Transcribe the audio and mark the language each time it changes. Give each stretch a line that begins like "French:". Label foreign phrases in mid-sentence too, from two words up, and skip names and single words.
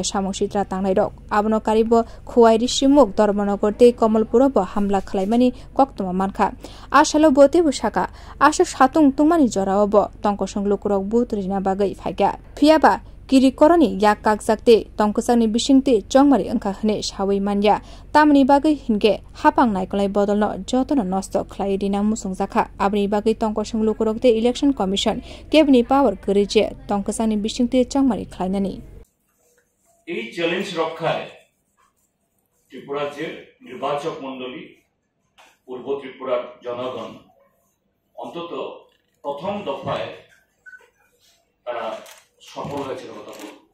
Kok Borok: सामसित्रा तांनाय रक आबनो कारिब खुवाइरि सिमुक धर्मनगर ते कमलपुरब हामला खलायमानि कक्तमा मानखा आशालो बोतेबु शाखा आशा सातुं तुंमानि जरावब तंकसं लुकुरक बुतरिना बागै फाइगा फियाबा किरिकरनि याक कागजाकते तंकसांनि बिसिंते चंगमारी अंखा हने सावै मान्या तामनि बागै हिनगे हापां नायकलाय बदलनो जतन नष्ट खलाय दिना मुसंजाखा आबनि बागै तंकसं लुकुरकते
English: election commission
Kok Borok: केबनि पावर करेजे तंकसांनि बिसिंते चंगमारी खलायनानि
Bangla: এই চ্যালেঞ্জ রক্ষায় ত্রিপুরা যে নির্বাচক মণ্ডলী পূর্ব ত্রিপুরার জনগণ অন্তত প্রথম দফায় তারা সফল হয়েছিল কথা বলব